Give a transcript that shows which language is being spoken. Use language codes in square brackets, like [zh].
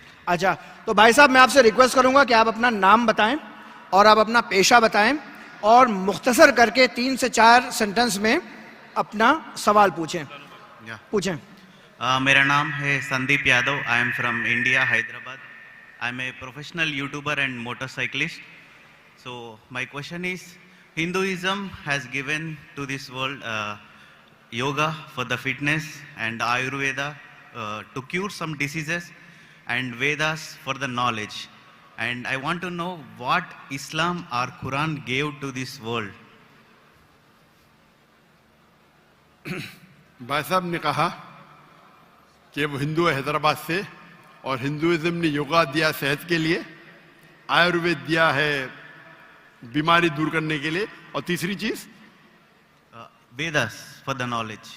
[hi] अच्छा, तो भाई साहब मैं आपसे रिक्वेस्ट करूंगा कि आप अपना नाम बताएं और आप अपना पेशा बताएं और मुख्तसर करके 3 से 4 सेंटेंस में अपना सवाल पूछें। पूछें। मेरा नाम है Sandeep Yadav. [en] I am from India, Hyderabad. I am a professional YouTuber and motorcyclist. So my question is, Hinduism has given to this world yoga for the fitness and Ayurveda to cure some diseases and Vedas for the knowledge. And I want to know what Islam or Quran gave to this world. [hi] भाई साहब ने कहा कि वो हिंदू है हैदराबाद से और Hinduism ने योगा दिया सेहत के लिए, आयुर्वेद दिया है बीमारी दूर करने के लिए, और तीसरी चीज [en] Vedas for the knowledge.